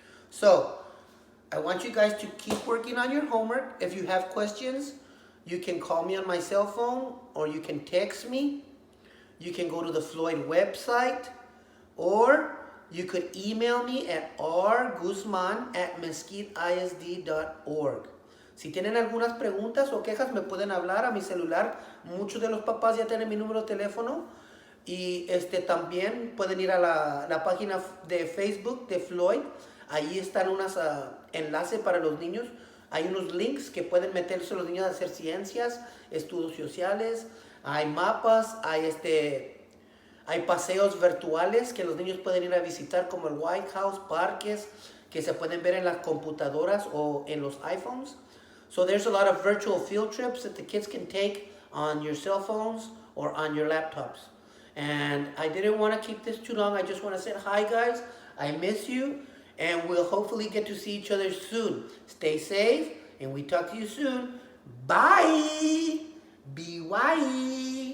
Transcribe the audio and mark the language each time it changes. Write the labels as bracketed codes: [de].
[en] So, I want you guys to keep working on your homework. If you have questions, you can call me on my cell phone, or you can text me. You can go to the Floyd website, or you could email me at rguzman@mesquiteisd.org. [es] Si tienen algunas preguntas o quejas, me pueden hablar a mi celular. Muchos de los papás ya tienen mi número de teléfono. Y también pueden ir a la página de Facebook de Floyd. Ahí están unos enlaces para los niños. Hay unos links que pueden meterse los niños a hacer ciencias, estudios sociales. Hay mapas, hay paseos virtuales que los niños pueden ir a visitar, como el White House, parques que se pueden ver en las computadoras o en los iPhones. [en] So there's a lot of virtual field trips that the kids can take on your cell phones or on your laptops. And I didn't want to keep this too long. I just want to say hi, guys. I miss you. And we'll hopefully get to see each other soon. Stay safe. And we talk to you soon. Bye. Be wise.